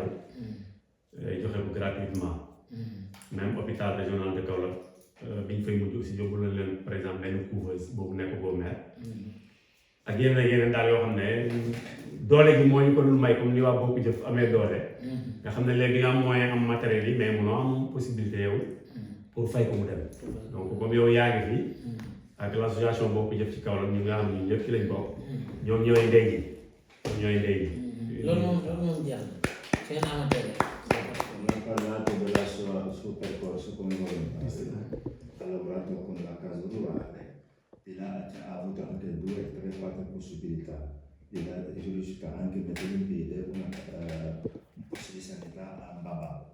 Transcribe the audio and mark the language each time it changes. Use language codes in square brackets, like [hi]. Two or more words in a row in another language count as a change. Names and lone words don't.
[wo] joxe ko [fr] gratuitement même [wo] hôpital régional de Kaolack biñ fay mujj aussi yóbbu na leen [fr] par exemple [wo] benn couveuse boobu nekk boobu maire ak yeneen daal yoo xam ne doole gi moo ñu ko dul may comme ni waa Bokk Jëf amee doole nga xam ne léegi nga am moyen am matériel yi mais munoo am possibilité yow pour fay ko mu dem [fr] donc comme [wo] yow yaa ngi fi ak l'association Bokk Jëf ci Kaolack ñu nga xam ne ñun ñëpp ci lañ bokk ñoom ñooy ndey ji loolu moom jeex na seen amateur [it] Abbiamo parlato suo percorso come volontario, ha lavorato con la casa rurale, di là ha avuto anche 2, 3, 4 possibilità, di là è riuscito anche a mettere in piedi un posto di sanità a Baba.